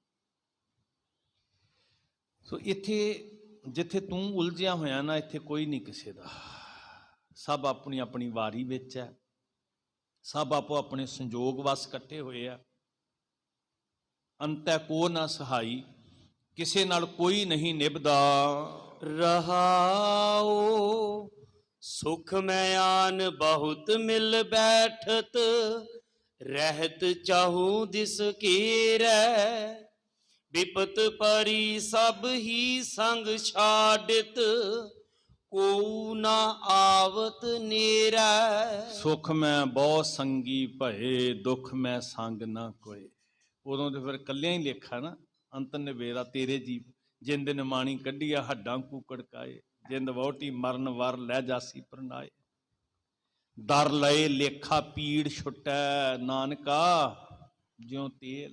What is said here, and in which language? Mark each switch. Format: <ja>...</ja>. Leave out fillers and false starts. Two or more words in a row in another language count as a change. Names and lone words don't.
<pa>ਸੋ ਇੱਥੇ ਜਿੱਥੇ ਤੂੰ ਉਲਝਿਆ ਹੋਇਆ ਨਾ, ਇੱਥੇ ਕੋਈ ਨਹੀਂ ਕਿਸੇ ਦਾ। ਸਭ ਆਪਣੀ ਆਪਣੀ ਵਾਰੀ ਵਿੱਚ ਹੈ, ਸਭ ਆਪੋ ਆਪਣੇ ਸੰਜੋਗ ਵਸ ਇਕੱਠੇ ਹੋਏ ਆ। ਅੰਤੈ ਕੋ ਨਾ ਸਹਾਈ, ਕਿਸੇ ਨਾਲ ਕੋਈ ਨਹੀਂ ਨਿਭਦਾ। ਰਹਾਓ ਸੁਖ ਮੇਂ ਆਨ ਬਹੁਤ ਮਿਲ ਬੈਠਤ, ਰਹਤ ਚਾਹੂੰ ਦਿਸ ਕੀਰੈ, ਵਿਪਤ ਪਰੀ ਸਬ ਹੀ ਸੰਗ ਛਾੜਿਤ, ਕੋ ਨਾ ਆਵਤ ਨੇਰੈ। ਸੁਖ ਮੈਂ ਬਹੁ ਸੰਗੀ ਭਏ, ਦੁੱਖ ਮੈਂ ਸੰਗ ਨਾ ਕੋਏ। ਉਦੋਂ ਤੇ ਫਿਰ ਕੱਲਿਆਂ ਹੀ ਲੇਖਾ ਨਾ। ਅੰਤ ਨਿਬੇਰਾ ਤੇਰੇ ਜੀਵ, ਜਿੰਦ ਨਿਮਾਣੀ ਕੱਢੀਆ ਹੱਡਾਂ ਕੂਕੜ ਕਾਏ, ਜਿੰਦ ਵਹੁਟੀ ਮਰਨ ਵਰ ਲੈ ਜਾਸੀ ਪਰਨਾਏ। ਦਰ ਲਏ ਲੇਖਾ ਪੀੜ ਛੁਟੈ, ਨਾਨਕਾ ਜਿਉ ਤੇਲ।</pa>